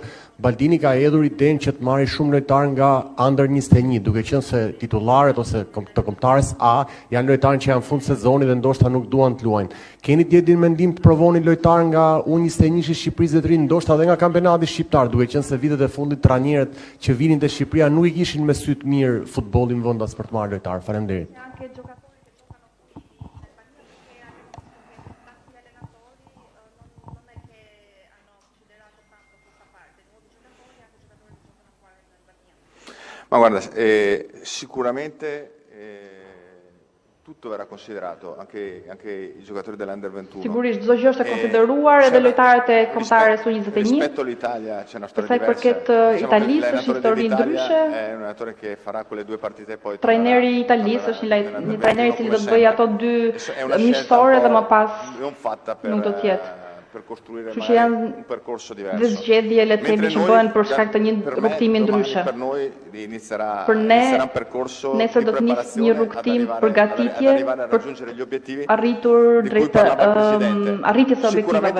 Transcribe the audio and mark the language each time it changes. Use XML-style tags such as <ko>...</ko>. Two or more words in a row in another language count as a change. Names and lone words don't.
<sq>Baldini ka hedhur idenë që të marrë shumë lojtar nga under 21, duke qenë se titullarët ose të kombëtarës A janë lojtarë që janë fund sezonit dhe ndoshta nuk duan të luajnë. Keni djetin mendim të provoni lojtar nga U21 i Shqipërisë dhe të rinë, ndoshta edhe nga kampionati shqiptar, duke qenë se vitet e fundit trajnerët që vinin te Shqipëria nuk i kishin me sy të mirë futbollin vendas për të marrë lojtar. Faleminderit.</sq> <it>Ma guarda, sicuramente tutto verrà considerato, anche i giocatori dell'Under 21.</it> <sq>Sigurisht çdo gjë është e konsideruar edhe lojtarët e kombëtarës U21.</sq> <it>Rispetto all'Italia c'è una storia diversa.</it> <sq>Përket Italisë është histori ndryshe.</sq> <it>È un allenatore che farà quelle 2 partite e poi</it> <sq>trajneri italisë është një trajner i cili do të bëjë ato 2 miqësore dhe më pas</sq> <it>non fatta per</it> <sq>nuk do të jetë Kështu që janë dhe zgjedhje le të themi që bëhen për shkak të një rrugtimi ndryshe. Për ne, nesër do të nisë një rrugtim përgatitje për arritur drejt arritjes së objektivave.</sq>